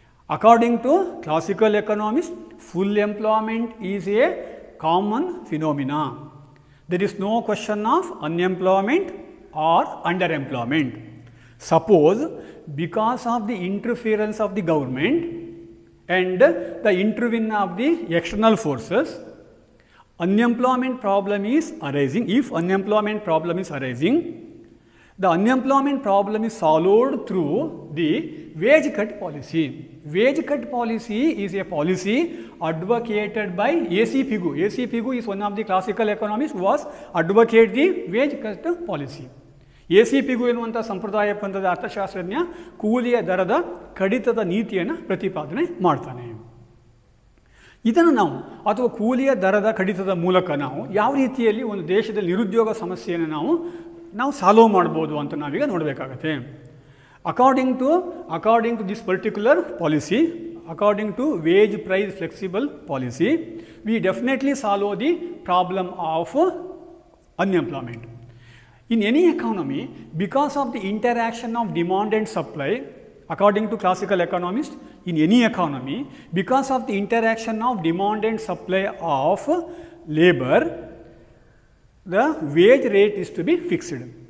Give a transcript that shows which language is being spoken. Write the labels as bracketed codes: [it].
[en] According to classical economist, full employment is a common phenomena. There is no question of unemployment or underemployment. Suppose because of the interference of the government and the intervention of the external forces, unemployment problem is arising. If unemployment problem is arising, the unemployment problem is solved through the wage cut policy. Wage cut policy is a policy advocated by A.C. Pigou. A.C. Pigou is one of the classical economists who was advocate the wage cut policy. A.C. [kn] Pigou ಎನ್ನುವಂಥ ಸಂಪ್ರದಾಯ ಪಂಥದ ಅರ್ಥಶಾಸ್ತ್ರಜ್ಞ ಕೂಲಿಯ ದರದ ಕಡಿತದ ನೀತಿಯನ್ನು ಪ್ರತಿಪಾದನೆ ಮಾಡ್ತಾನೆ. ಇದನ್ನು ನಾವು ಅಥವಾ ಕೂಲಿಯ ದರದ ಕಡಿತದ ಮೂಲಕ ನಾವು ಯಾವ ರೀತಿಯಲ್ಲಿ ಒಂದು ದೇಶದಲ್ಲಿ ನಿರುದ್ಯೋಗ ಸಮಸ್ಯೆಯನ್ನು ನಾವು ಸಾಲ್ವ್ ಮಾಡ್ಬೋದು ಅಂತ ನಾವೀಗ ನೋಡಬೇಕಾಗತ್ತೆ. [en] According to this particular policy, according to wage price flexible policy, we definitely solve the problem of unemployment. In any economy, because of the interaction of demand and supply, according to classical economists, in any economy, because of the interaction of demand and supply of labor, the wage rate is to be fixed.